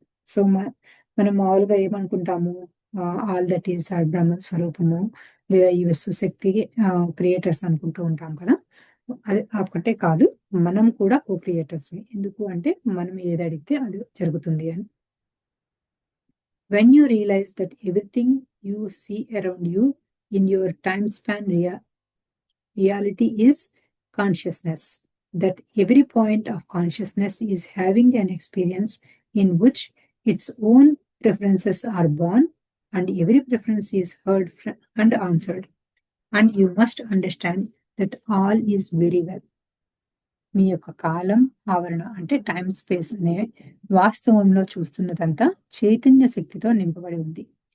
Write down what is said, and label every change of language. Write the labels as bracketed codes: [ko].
[te] So, మనం మామూలుగా ఏమనుకుంటాము, [en] all that is [te] ఆ బ్రహ్మ స్వరూపము, లేదా ఈ విశ్వశక్తి క్రియేటర్స్ అనుకుంటూ ఉంటాం కదా! అది ఒక్కటే కాదు, మనం కూడా కో-క్రియేటర్స్‌మే. ఎందుకు అంటే మనం ఏది అడిగితే అది జరుగుతుంది అని. [en] When you realise that everything you see around you in your time span reality is consciousness, that every point of consciousness is having an experience in which its own preferences are born, and every preference is heard and answered. And you must understand that all is very well. [te] మీ యొక్క కాలం ఆవరణ అంటే time space అనే వాస్తవంలో చూస్తున్నదంతా చైతన్య శక్తితో నింపబడి ఉంది.